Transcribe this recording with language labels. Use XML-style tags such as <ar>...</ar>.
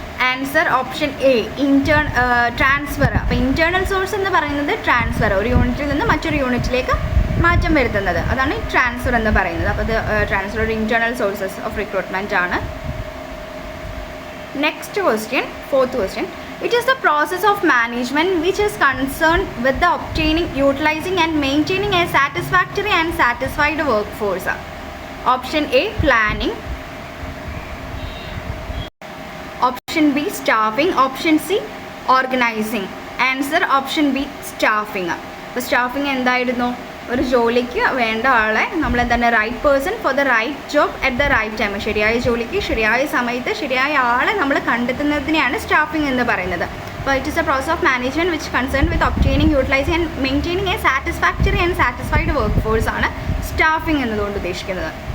<ml>Answer option A, transfer. അപ്പോൾ internal source എന്ന് പറയുന്നത് ട്രാൻസ്ഫർ, ഒരു യൂണിറ്റിൽ നിന്ന് മറ്റൊരു യൂണിറ്റിലേക്ക് മാറ്റം വരുത്തുന്നത്, അതാണ് ട്രാൻസ്ഫർ എന്ന് പറയുന്നത്. അപ്പോൾ ഇത് ട്രാൻസ്ഫർ ഒരു ഇൻറ്റേർണൽ സോഴ്സസ് ഓഫ് റിക്രൂട്ട്മെൻറ്റ് ആണ്.</ml> <en>Next question, fourth question, which is the process of management which is concerned with the obtaining, utilizing and maintaining a satisfactory and satisfied workforce? Option A planning, option B staffing, option C organizing. Answer option B staffing.</en> <ml>അപ്പോൾ staffing എന്തായിരുന്നു? ഒരു ജോലിക്ക് വേണ്ട ആളെ നമ്മൾ എന്താണ്</ml> <en>right person for the right job at the right time,</en> <ml>ശരിയായ ജോലിക്ക് ശരിയായ സമയത്ത് ശരിയായ ആളെ നമ്മൾ കണ്ടെത്തുന്നതിനെയാണ് സ്റ്റാഫിംഗ് എന്ന് പറയുന്നത്.</ml> <en>അപ്പോൾ it is a process of management which concern with obtaining, utilising and maintaining a satisfactory and satisfied workforce</en> <ml>ആണ് സ്റ്റാഫിംഗ് എന്നതുകൊണ്ട് ഉദ്ദേശിക്കുന്നത്.</ml>